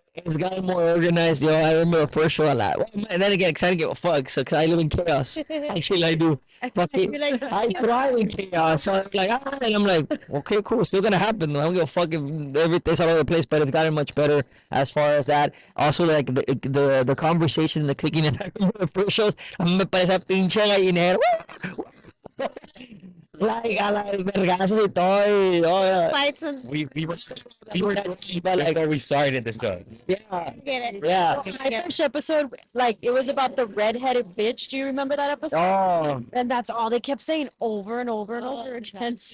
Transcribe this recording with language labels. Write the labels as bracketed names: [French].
[English] It's gotten more organized, yo. I remember the first show a lot. Well, and then again, 'cause I don't give a fuck, so 'cause I live in chaos. Actually, I do. Fucking, You like I thrive in chaos. So I'm like, and I'm like, okay, cool, still gonna happen. I don't give a fuck if everything's all over the place, but it's gotten much better as far as that. Also, like the conversation, the clickiness. I remember the first shows. [Spanish] A mí me parece pinche gallinero. Like, a la vergazos y todo. Y, [English] fights and We were talking about like how we started this show. yeah, get it. yeah. My first episode, like it was about the redheaded bitch. Do you remember that episode? Oh, And that's all they kept saying over and over and over again.